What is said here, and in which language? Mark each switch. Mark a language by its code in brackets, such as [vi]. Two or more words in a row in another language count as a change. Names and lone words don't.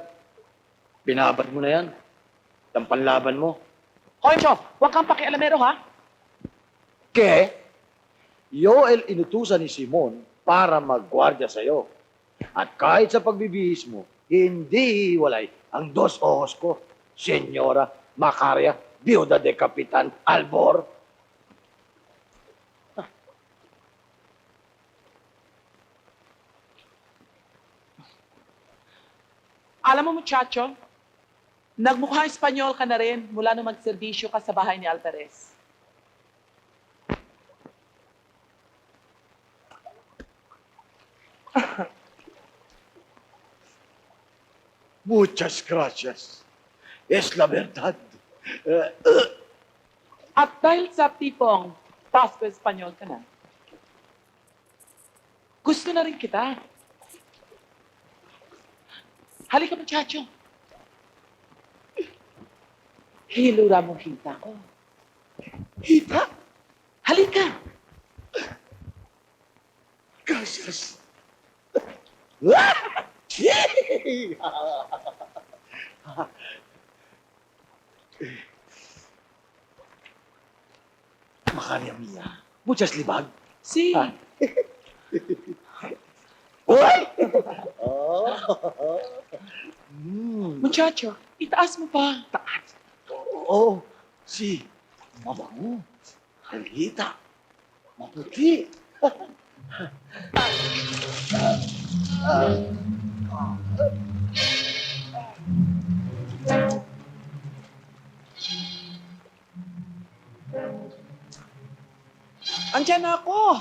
[tl] Binabad mo na yan. Ang panlaban mo. Concho, huwag kang pakialamero, ha? [es] Yo el [tl] inutusan ni Simon para maggwardya sa'yo. At kahit sa pagbibihis mo, hindi hiwalay ang [es] dos ojos [tl] ko, Senyora Macaria, [es] Viuda de Kapitan Albor. [tl] Alam mo, muchacho, nagmukhang Espanyol ka na rin mula nung magserbisyo ka sa bahay ni Alvarez. [es] Muchas gracias. Es la verdad. [tl] At dahil sa tipong Pasko Espanyol ka na, gusto na rin kita. Halika, muchacho. Hilura mong hita ko. Hita? Halika. Gracias. Macaria mía, muchas libag. Sí. Uy! Muchacho, itaas mo pa. Taas. Oo, si mabango, halita, maputi. Andiyan na ako.